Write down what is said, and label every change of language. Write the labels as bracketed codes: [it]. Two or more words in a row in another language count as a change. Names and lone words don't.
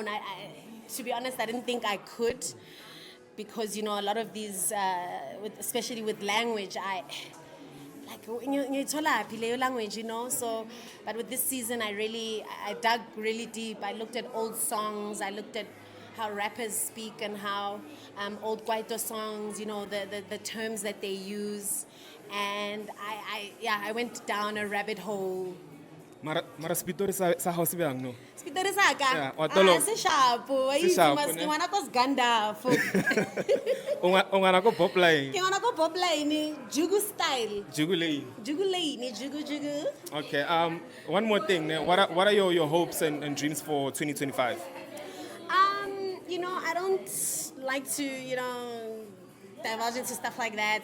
[en] To be honest, I didn't think I could because, a lot of these, especially with language, language, So, but with this season, I dug really deep. I looked at old songs. I looked at how rappers speak and how old Kwaito songs, the terms that they use. And I went down a rabbit hole. [nso] Mara spitori sa hao se bjang no? Spitori sa ka? Yeah, wa tolo. Se sharpo. Se sharpo, ne? Ke ngwana ko Gandalf. O ngwana ko [en] pop line. [nso] Ke ngwana ko [en] pop line, [nso] Jugu style. Jugu lane. Jugu lane, Jugu. [en] Okay. One more thing. What are your hopes and dreams for 2025? I don't like to, divulge into stuff like that.